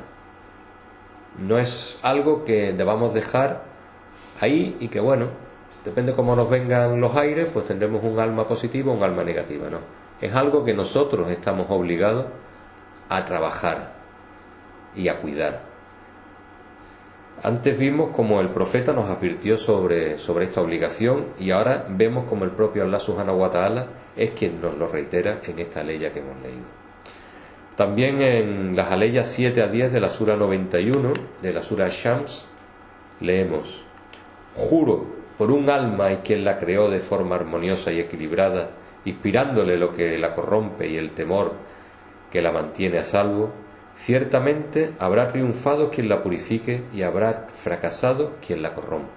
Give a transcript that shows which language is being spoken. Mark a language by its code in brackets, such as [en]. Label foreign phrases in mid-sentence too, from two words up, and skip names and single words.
[es] No es algo que debamos dejar ahí y que, bueno, depende cómo nos vengan los aires, pues tendremos un alma positiva o un alma negativa. No, es algo que nosotros estamos obligados a trabajar y a cuidar. Antes vimos como el profeta nos advirtió sobre esta obligación y ahora vemos como el propio Allah [ar] سبحانه وتعالى [es] es quien nos lo reitera en esta aleya que hemos leído. También en las aleyas 7 a 10 de la sura 91 de la sura Shams leemos: juro por un alma y quien la creó de forma armoniosa y equilibrada, inspirándole lo que la corrompe y el temor que la mantiene a salvo, ciertamente habrá triunfado quien la purifique y habrá fracasado quien la corrompa.